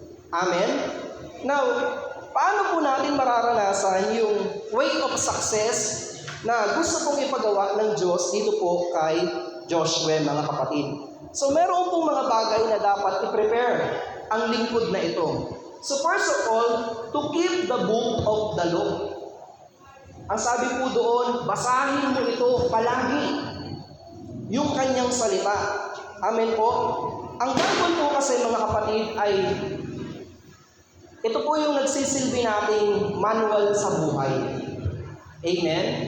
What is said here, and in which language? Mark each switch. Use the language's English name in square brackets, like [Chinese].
[Filipino] Amen? Now, paano po natin mararanasan yung [English] way of success [Filipino] na gusto pong ipagawa ng Diyos dito po kay Joshua, mga kapatid? So, meron pong mga bagay na dapat i-prepare ang lingkod na ito. [English] So first of all, to keep the book of the law. [Filipino] Ang sabi po doon, basahin mo ito palagi. Yung kanyang salita. Amen po. Ang Bible po kasi, mga kapatid, ay ito po yung nagsisilbi nating manual sa buhay. Amen?